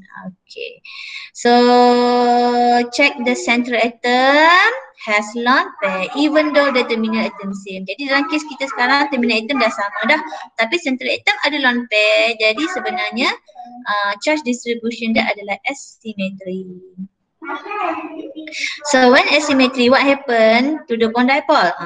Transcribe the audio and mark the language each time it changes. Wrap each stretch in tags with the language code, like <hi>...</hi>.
<en>Okay, so check the central atom has lone pair even though the terminal atom same.</en> <ms>Jadi dalam kes kita sekarang terminal atom dah sama dah, tapi central atom ada lone pair. Jadi sebenarnya charge distribution dia adalah asymmetry.</ms> <en>So when asymmetry, what happen to the bond dipole?</en>